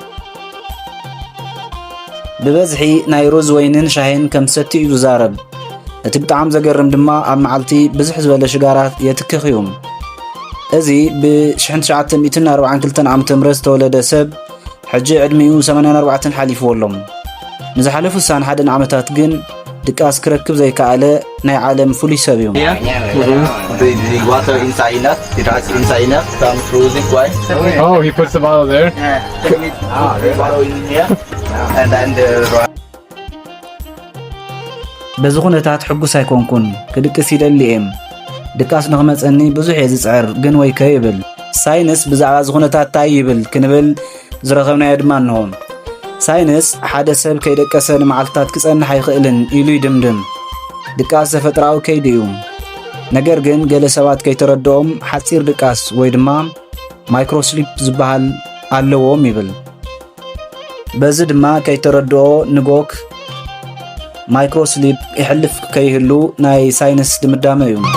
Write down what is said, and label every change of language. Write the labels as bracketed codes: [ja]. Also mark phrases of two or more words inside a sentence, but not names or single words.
[ti] ብበዝሒ ናይ ሩዝ ወይንን ሻሂን ከም ሰቲ እዩ ዝዛረብ እቲ ብጣዕሚ ዘገርም ድማ ኣብ መዓልቲ ብዙሕ ዝበለ ሽጋራት የትክኽ እዩ እዚ ብ1942 ዓመተ ምህረት ዝተወለደ ሰብ ሕጂ ዕድሚኡ 84 ሓሊፍዎ ኣሎ ንዝሓለፉ 61 ዓመታት ግን ድቃስ ክረክብ ዘይከኣለ ናይ ዓለም ፍሉይ ሰብ እዩ [en] The water inside enough, the rice inside enough, some frozen quite. Oh, he puts the bottle there? The bottle in here, and then the rice. [ti] በዚ ኩነታት ሕጉስ ኣይኮንኩን ክድቅስ ይደሊ እየ ድቃስ ንኽመፀኒ ብዙሕ እየ ዝፅዕር ግን ወይ ከይብል ሳይንስ ብዛዕባ እዚ ኩነታት እንታይ ይብል ክንብል ዝረኸብናዮ ድማ እንሆ ሳይንስ ሓደ ሰብ ከይደቀሰ ንመዓልትታት ክጸንሕ ኣይኽእልን ኢሉ ይድምድም ድቃስ ተፈጥራዊ ከይዲ እዩ ነገር ግን ገለ ሰባት ከይተረድኦም ሓፂር ድቃስ ወይ ድማ ማይክሮስሊፕ ዝበሃል ኣለዎም ይብል በዚ ድማ ከይተረድኦ ንጎክ ማይክሮስሊፕ ይሕልፍ ከይህሉ ናይ ሳይንስ ድምዳመ እዩ